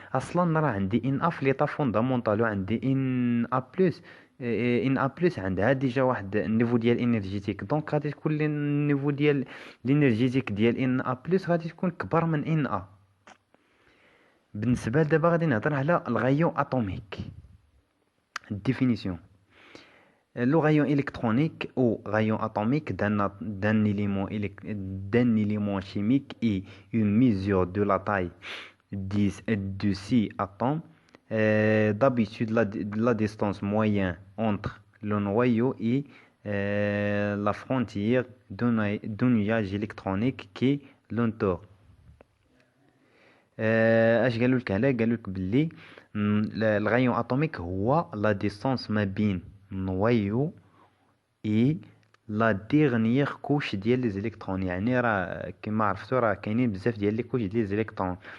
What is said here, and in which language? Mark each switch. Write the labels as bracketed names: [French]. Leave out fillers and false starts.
[Arabic] اصلا راه عندي Na في ليطا فوندامونتال وعندي Na بلس. Na بلس عندها ديجا واحد النيفو ديال انرجيتيك، دونك غادي تكون النيفو ديال الانرجيتيك ديال Na بلس غادي تكون كبر من Na. بالنسبة دابا غادي نهضر على الغايون اتوميك. [French] Définition. Le rayon électronique ou rayon atomique d'un élément chimique est une mesure de la taille de 6 atomes. D'habitude, la distance moyenne entre le noyau et la frontière d'un nuage électronique qui l'entoure. [Arabic] اش قالوا لك هنا؟ قالوا لك باللي الغايون اتوميك هو لا ديستانس ما بين نويو اي لا ديرنيير كوش ديال لي زيليكترون. يعني راه كما عرفتوا راه كاينين بزاف ديال لي كوش ديال لي زيليكترون.